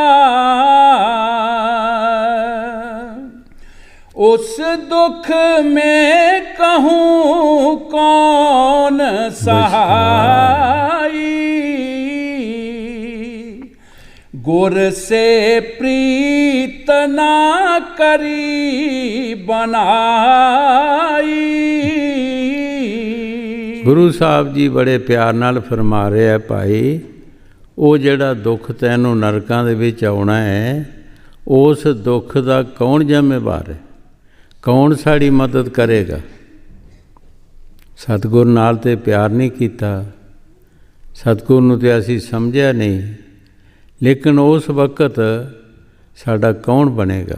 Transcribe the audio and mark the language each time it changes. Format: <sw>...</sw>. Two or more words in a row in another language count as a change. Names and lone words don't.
<pa>ਉਸ ਦੁਖ ਮੇਂ ਕਹੂੰ ਕੌਣ ਸਹਾਈ, ਗੁਰ ਸੇ ਪ੍ਰੀਤ ਨਾ ਕਰੀ ਬਨਾਈ। ਗੁਰੂ ਸਾਹਿਬ ਜੀ ਬੜੇ ਪਿਆਰ ਨਾਲ ਫਰਮਾ ਰਹੇ ਆ, ਭਾਈ ਉਹ ਜਿਹੜਾ ਦੁੱਖ ਤੈਨੂੰ ਨਰਕਾਂ ਦੇ ਵਿੱਚ ਆਉਣਾ ਹੈ, ਉਸ ਦੁੱਖ ਦਾ ਕੌਣ ਜ਼ਿੰਮੇਵਾਰ ਹੈ, ਕੌਣ ਸਾਡੀ ਮਦਦ ਕਰੇਗਾ। ਸਤਿਗੁਰ ਨਾਲ ਤੇ ਪਿਆਰ ਨਹੀਂ ਕੀਤਾ, ਸਤਿਗੁਰ ਨੂੰ ਤੇ ਅਸੀਂ ਸਮਝਿਆ ਨਹੀਂ, ਲੇਕਿਨ ਉਸ ਵਕਤ ਸਾਡਾ ਕੌਣ ਬਣੇਗਾ।</pa>